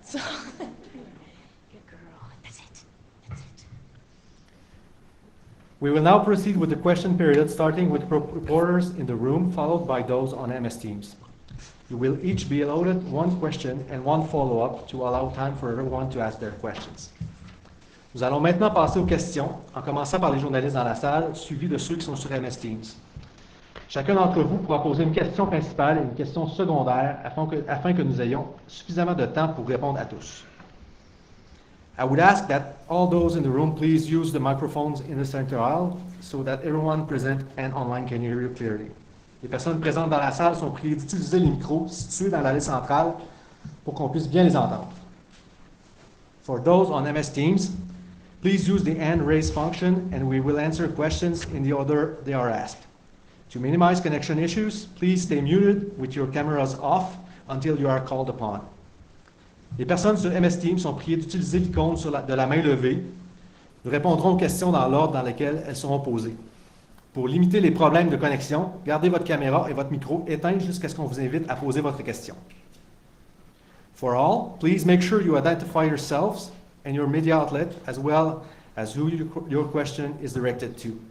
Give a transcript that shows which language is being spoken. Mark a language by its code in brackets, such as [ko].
[en] So, good girl. That's it. That's it. We will now proceed with the question period, starting with reporters in the room, followed by those on MS Teams. You will each be allotted 1 question and 1 follow-up to allow time for everyone to ask their questions. [fr] Nous allons maintenant passer aux questions, en commençant par les journalistes dans la salle, suivis de ceux qui sont sur MS Teams. Chacun d'entre vous pourra poser une question principale et une question secondaire afin que nous ayons suffisamment de temps pour répondre à tous. [en] I would ask that all those in the room please use the microphones in the center aisle so that everyone present and online can hear you clearly. [fr] Les personnes présentes dans la salle sont priées d'utiliser les micros situés dans l'allée centrale pour qu'on puisse bien les entendre. [en] For those on MS Teams, please use the hand raise function and we will answer questions in the order they are asked. To minimize connection issues, please stay muted with your cameras off until you are called upon. [fr] Les personnes sur MS Teams sont priées d'utiliser l'icône de la main levée. Nous répondrons aux questions dans l'ordre dans lequel elles seront posées. Pour limiter les problèmes de connexion, gardez votre caméra et votre micro éteints jusqu'à ce qu'on vous invite à poser votre question. [en] For all, please make sure you identify yourselves and your media outlet as well as who your question is directed to.